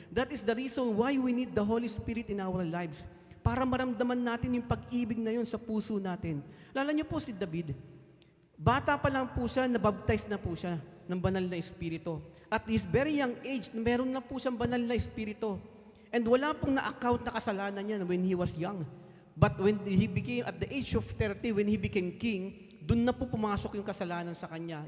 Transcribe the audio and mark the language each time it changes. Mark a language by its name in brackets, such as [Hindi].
[English] That is the reason why we need the Holy Spirit in our lives. [Filipino] Para maramdaman natin yung pag-ibig na yun sa puso natin. Lala niyo po si David. Bata pa lang po siya, nabaptize na po siya ng banal na Espiritu. [English] At his very young age, [Filipino] meron na po siyang banal na Espiritu. [English] And [Filipino] wala pong na-account na kasalanan niya [English] when he was young. But when he became, at the age of 30, when he became king, [Filipino] doon na po pumasok yung kasalanan sa kanya.